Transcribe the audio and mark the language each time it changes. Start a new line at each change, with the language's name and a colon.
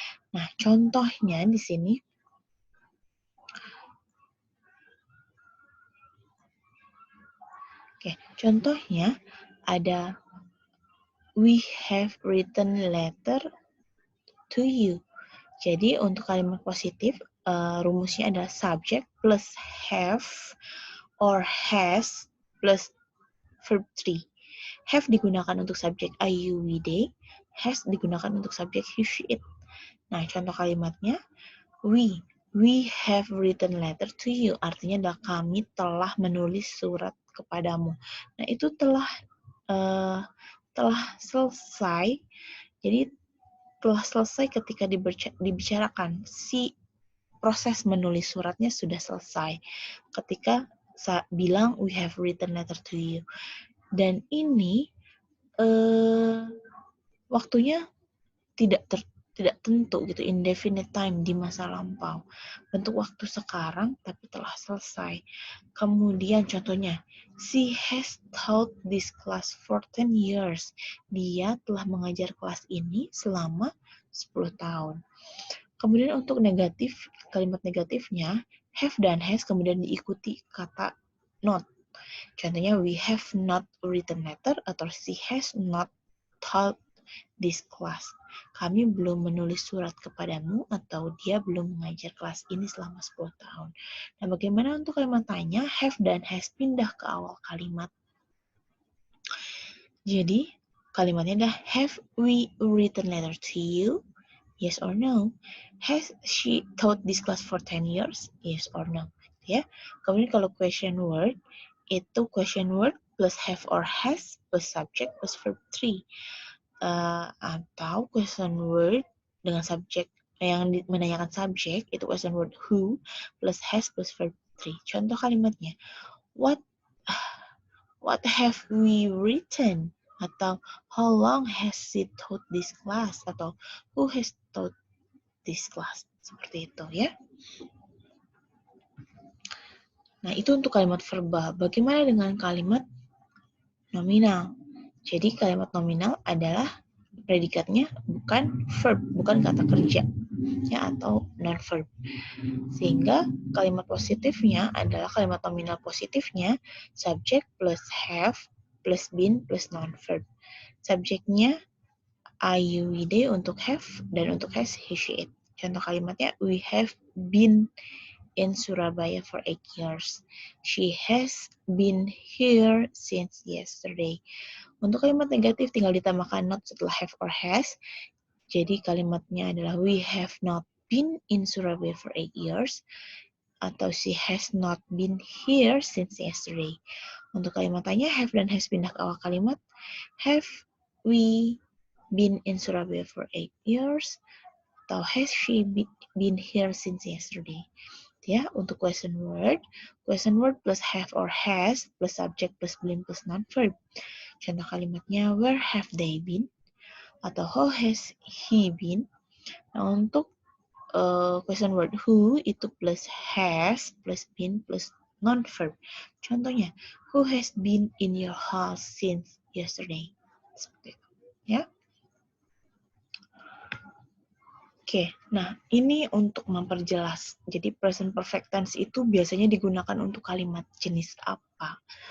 Indonesian: Nah, contohnya di sini, contohnya ada
English: we have written letter to you.
Indonesian: Jadi untuk kalimat positif rumusnya adalah subject plus have or has plus verb 3. Have digunakan untuk subjek I, you, we, they. Has digunakan untuk subjek he, she, it. Nah, contoh kalimatnya,
English: we have written letter to you.
Indonesian: Artinya adalah kami telah menulis surat kepadamu. Nah, itu telah selesai. Jadi telah selesai ketika dibicarakan. Si proses menulis suratnya sudah selesai. Ketika bilang
English: we have written letter to you.
Indonesian: Dan ini waktunya tidak tentu gitu, indefinite time, di masa lampau. Bentuk waktu sekarang tapi telah selesai. Kemudian contohnya,
English: she has taught this class for 10 years.
Indonesian: Dia telah mengajar kelas ini selama 10 tahun. Kemudian untuk negatif, kalimat negatifnya, have dan has kemudian diikuti kata not.
English: Contohnya, we have not written letter atau she has not taught this class.
Indonesian: Kami belum menulis surat kepadamu atau dia belum mengajar kelas ini selama 10 tahun. Nah, bagaimana untuk kalimat tanya? Have dan has pindah ke awal kalimat. Jadi, kalimatnya adalah
English: have we written letter to you? Yes or no? Has she taught this class for 10 years? Yes or no? Ya.
Indonesian: Kemudian kalau question word, itu question word plus have or has plus subject plus verb 3. Atau question word dengan subjek yang menanyakan subjek, itu question word who plus has plus verb 3.
English: Contoh kalimatnya, what have we written? Atau how long has she taught this class? Atau who has taught this class?
Indonesian: Seperti itu ya. Nah, itu untuk kalimat verbal. Bagaimana dengan kalimat nominal? Jadi kalimat nominal adalah predikatnya bukan verb, bukan kata kerja ya, atau non-verb. Sehingga kalimat positifnya adalah kalimat nominal positifnya subject plus have plus been plus non-verb. Subjeknya I, you, we, they untuk have, dan untuk has he, she, it.
English: Contoh kalimatnya, we have been in Surabaya for 8 years. She has been here since yesterday.
Indonesian: Untuk kalimat negatif tinggal ditambahkan not setelah have or has.
English: Jadi kalimatnya adalah we have not been in Surabaya for 8 years. Atau she has not been here since yesterday.
Indonesian: Untuk kalimat tanya, have dan has pindah ke awal kalimat.
English: Have we been in Surabaya for 8 years? Atau has she been here since yesterday? Ya, untuk question word plus have or has plus subject plus been plus non-verb. Contoh kalimatnya, where have they been? Atau how has he been?
Indonesian: Nah, untuk question word who itu plus has plus been plus non-verb.
English: Contohnya, who has been in your house since yesterday?
Indonesian: Seperti itu, ya. Oke, nah ini untuk memperjelas. Jadi present perfect tense itu biasanya digunakan untuk kalimat jenis apa?